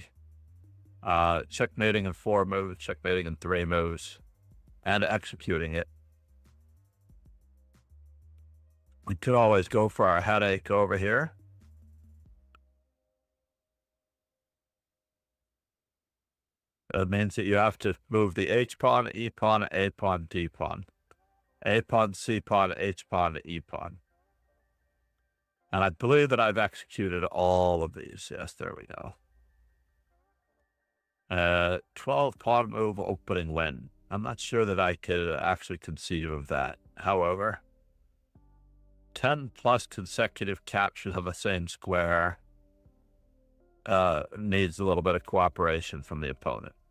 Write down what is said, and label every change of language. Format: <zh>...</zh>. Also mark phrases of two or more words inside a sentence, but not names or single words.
<en>Checkmating in 4 moves, checkmating in 3 moves, and executing it. We could always go for our headache over here. It means that you have to move the H-pawn, E-pawn, A-pawn, D-pawn. A-pawn, C-pawn, H-pawn, E-pawn. And I believe that I've executed all of these. Yes, there we go. 12 pawn move opening win. I'm not sure that I could actually conceive of that. However, 10 plus consecutive captures of the same square needs a little bit of cooperation from the opponent.</en>